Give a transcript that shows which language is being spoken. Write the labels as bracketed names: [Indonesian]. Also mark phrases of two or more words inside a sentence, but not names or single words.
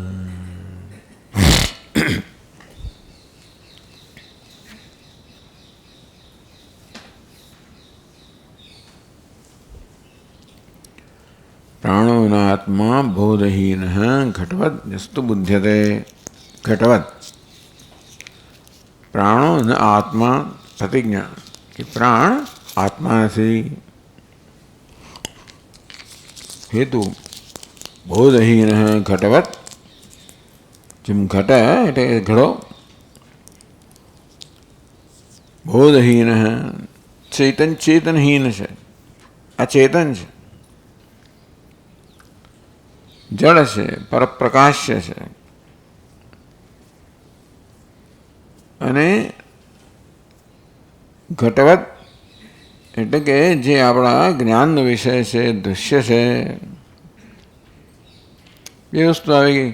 [Sanskrit] प्राणो नात्मा बोधहीनः घटवत् यस्तु बुध्यते। घटवत् प्राणो न आत्मा प्रतिज्ञा कि प्राण आत्मा से हेतु बोधहीनः घटवत् [Gujarati] જેમ ઘટ એટલે ઘડો બોધહીનः ચેતન ચેતનહીન છે આ ચેતન છે જળ છે પરપ્રકાશ્ય છે અને ઘટવત એટલે કે જે આપણા જ્ઞાનનો વિષય છે દૃશ્ય છે એ વસ્તુ આવી ગઈ.